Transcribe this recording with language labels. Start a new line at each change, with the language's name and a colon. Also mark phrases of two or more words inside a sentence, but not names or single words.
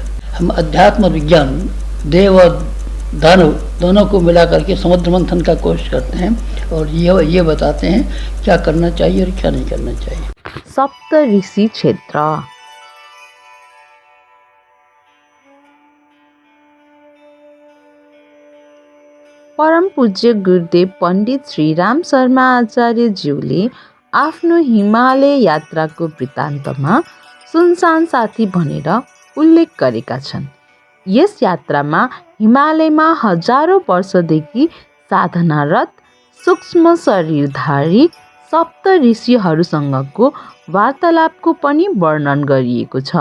Hindi: हम अध्यात्म और विज्ञान, देव और दानव दोनों को मिला करके समुद्र मंथन का कोशिश करते हैं और ये बताते हैं क्या करना चाहिए और क्या नहीं करना चाहिए। सप्त ऋषि क्षेत्र।
Nepali: परम पूज्य गुरुदेव पण्डित श्री राम शर्मा आचार्यज्यूले आफ्नो हिमालय यात्राको वृत्तान्तमा सुनसान साथी भनेर उल्लेख गरेका छन्। यस यात्रामा हिमालयमा हजारौं वर्षदेखि साधनारत सूक्ष्म शरीरधारी सप्त ऋषिहरूसँगको वार्तालापको पनि वर्णन गरिएको छ।